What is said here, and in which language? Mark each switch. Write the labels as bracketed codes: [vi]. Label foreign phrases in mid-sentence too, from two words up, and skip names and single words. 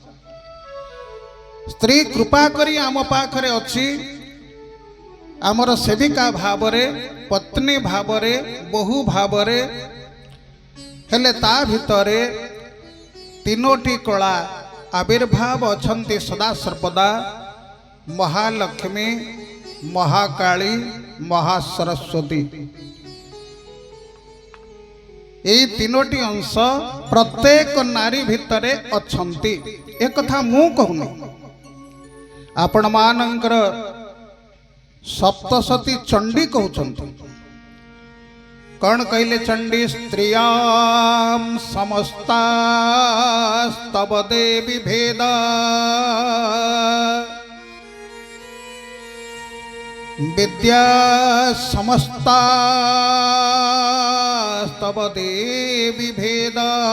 [or] ସ୍ତ୍ରୀ କୃପା କରି ଆମ ପାଖରେ ଅଛି, ଆମର ସେବିକା ଭାବରେ, ପତ୍ନୀ ଭାବରେ, ବୋହୂ ଭାବରେ। ହେଲେ ତା ଭିତରେ ତିନୋଟି କଳା ଆବିର୍ଭାବ ଅଛନ୍ତି ସଦା ସର୍ବଦା। ମହାଲକ୍ଷ୍ମୀ, ମହାକାଳୀ, ମହାସରସ୍ୱତୀ। ଏହି ତିନୋଟି ଅଂଶ ପ୍ରତ୍ୟେକ ନାରୀ ଭିତରେ ଅଛନ୍ତି। ଏକ କଥା ମୁଁ କହୁଛି, ଆପଣମାନଙ୍କର ସପ୍ତଶତୀ ଚଣ୍ଡୀ କହୁଛନ୍ତି। କଉଣ କହିଲେ ଚଣ୍ଡୀ? [sa] स्त्रियाम समस्ता स्तव देवी भेदा विद्या समस्ता स्तव देवी भेदा